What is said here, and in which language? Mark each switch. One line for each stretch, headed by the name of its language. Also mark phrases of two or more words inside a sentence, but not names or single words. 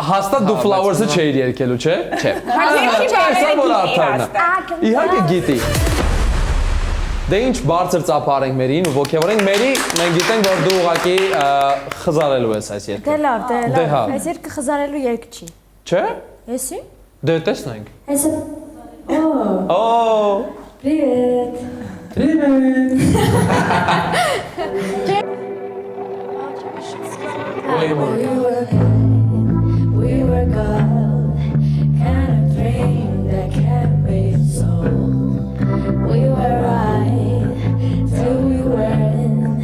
Armenian: Հաստատ դու Flowers-ը չէիր երգելու, չէ։ Սա որ արդարն է։ Իհարկե գիտի։ Դե ինչ բարձր ծափար ենք Մերին ու ոգևորենք Մերի, մենք գիտենք որ դու ուղղակի խզարելու ես այս երգը։ Դե լավ, դե Դե հա։ լավ։ Այս երկը խզարելու երկ չի։ Չէ։ Եսի։ Դե տեսնենք։ Այս Օ,
English: Привет։ We were gold, kind of dream that can't be sold. We were right till we weren't.